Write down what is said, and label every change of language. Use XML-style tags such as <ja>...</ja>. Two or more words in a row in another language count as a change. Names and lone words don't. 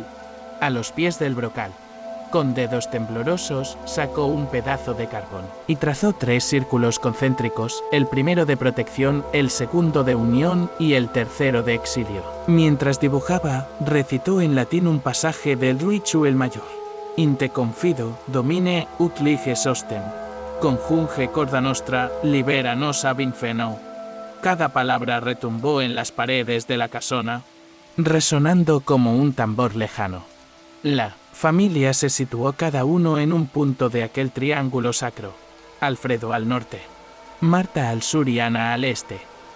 <es>A los pies del brocal, con dedos temblorosos, sacó un pedazo de carbón y trazó 3 círculos concéntricos, el primero de protección, el segundo de unión y el tercero de exilio. Mientras dibujaba, recitó en latín un pasaje del Ruichu el Mayor.</es> <la>Inte confido, domine, ut liges ostem. Conjunge corda nostra, libera nos ab infeno.</la> <es>Cada palabra retumbó en las paredes de la casona, resonando como un tambor lejano. La familia se situó cada uno en un punto de aquel triángulo sacro. Alfredo al norte, Marta al sur y Ana al este.</es>